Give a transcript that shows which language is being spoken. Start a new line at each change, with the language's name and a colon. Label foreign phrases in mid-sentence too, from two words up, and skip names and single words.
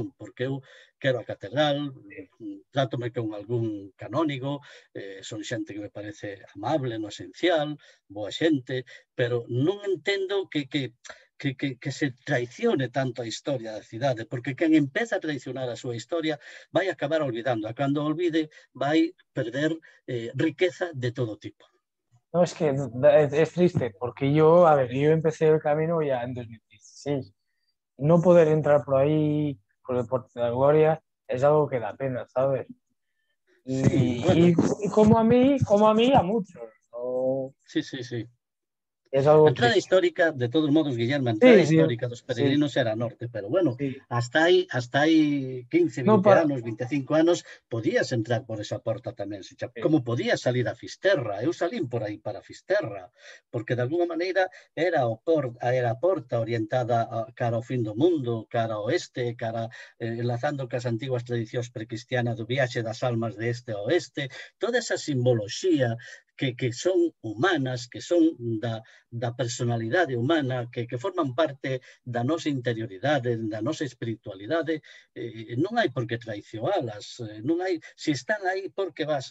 Galician: Porque eu quero a catedral, trátome con algún canónigo, son xente que me parece amable no esencial, boa xente, pero non entendo que se traicione tanto a historia da cidade, porque quen empeza a traicionar a súa historia vai acabar olvidando, a cando olvide vai perder riqueza de todo tipo.
Spanish: No, es que es triste, porque yo, a ver, yo empecé el camino ya en 2016. No poder entrar por ahí, por el Puerto de la Gloria, es algo que da pena, ¿sabes? Sí, Y, bueno, y como a mí, a muchos. ¿No? sí. Es
Galician: A
Spanish: algo
Galician: entrada
Spanish: triste.
Galician: histórica, de todos modos, Guillermo, a entrada
Spanish: Sí, sí,
Galician: histórica dos
Spanish: sí,
Galician: peregrinos era norte, pero bueno,
Spanish: sí.
Galician: hasta hai 15,
Spanish: No
Galician: 20
Spanish: para.
Galician: anos, 25 anos, podías entrar por esa porta tamén,
Spanish: Sí,
Galician: como podías salir a Fisterra. Eu salín por aí para Fisterra, porque de alguna maneira era a porta orientada cara ao fin do mundo, cara ao oeste, enlazando cas antiguas tradicións precristianas do viaxe das almas de este a oeste, toda esa simboloxía que son humanas, que son da personalidade humana, que forman parte da nosa interioridade, da nosa espiritualidade, non hai por que traicionalas, non hai, se están aí, por que vas?